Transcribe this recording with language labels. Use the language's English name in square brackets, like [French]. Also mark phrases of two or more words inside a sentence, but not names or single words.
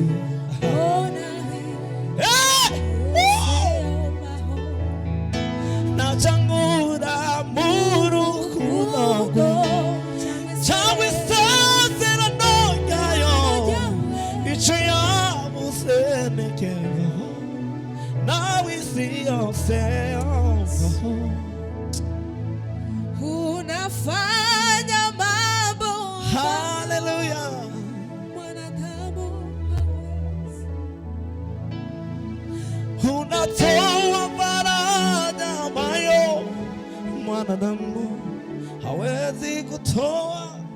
[Kinyarwanda] najangura mu rukundo cyangwa isezerano ryayo. icyo yavuze ni iki? nawe isi yose [Swahili] unafanya mambo haleluya mwanadamu unatoa faraja ambayo mwanadamu hawezi kutoa.